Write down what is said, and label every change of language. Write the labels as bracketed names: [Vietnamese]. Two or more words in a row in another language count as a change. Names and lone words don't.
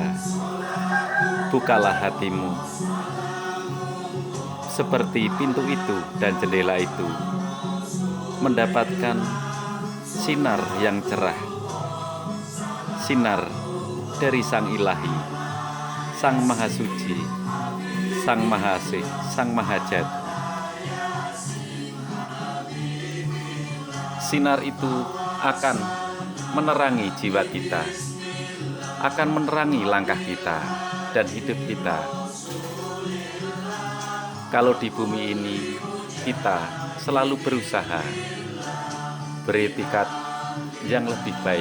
[Indonesian] Bukalah hatimu seperti pintu itu dan jendela itu, mendapatkan sinar yang cerah, sinar dari Sang Ilahi, Sang Maha Suci, Sang Maha Asih, Sang Mahajat. Sinar itu akan menerangi jiwa kita, akan menerangi langkah kita dan hidup kita. Kalau di bumi ini kita selalu berusaha beretikat yang lebih baik.